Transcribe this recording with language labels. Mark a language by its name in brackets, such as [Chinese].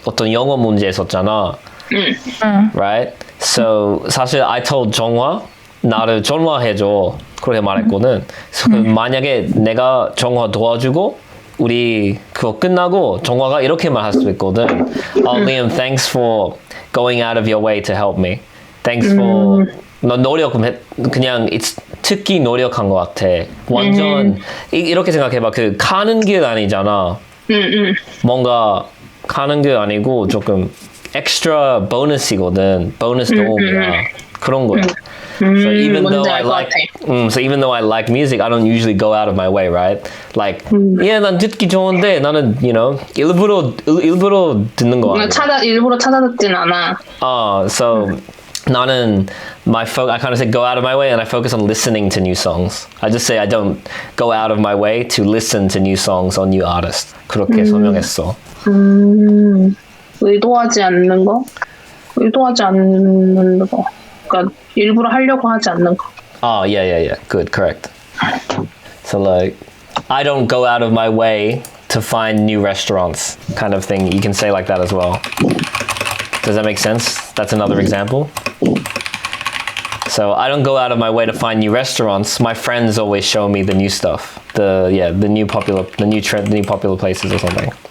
[Korean] 어떤 영어 문제 있었잖아. [English] Right? So 사실 I told [Korean] 정화 나를 전화해줘 그렇게 말했거든. So 만약에 내가 정화 도와주고 우리 그거 끝나고 정화가 이렇게 말할 수도 있거든. [English] Liam, thanks for going out of your way to help me. Thanks for [Korean] 너 그냥 특히 노력한 것 같아. 완전 이렇게 생각해봐. 그 가는 길 아니잖아. 뭔가 가는 길 아니고 조금 [English] extra [Korean] 보너스이거든. 보너스 도움이야. 그런 거야. [English] So even though I like music, I don't usually go out of my way, right? Like, [Korean] 난 듣기 좋은데 나는, 일부러 듣는 거 아니야. 일부러 찾아 듣진 않아. [English] So [Korean] 나는 [English] I kind of say go out of my way, and I focus on listening to new songs. I just say I don't go out of my way to listen to new songs or new artists. [Korean] 그렇게 설명했어. 의도하지 않는 거? 의도하지 않는 거. 그러니까 일부러 하려고 하지 않는 거. [English] Yeah. Good, correct. So like, I don't go out of my way to find new restaurants, kind of thing. You can say like that as well. Does that make sense? That's another example. So I don't go out of my way to find new restaurants. My friends always show me the new stuff, the new popular places or something.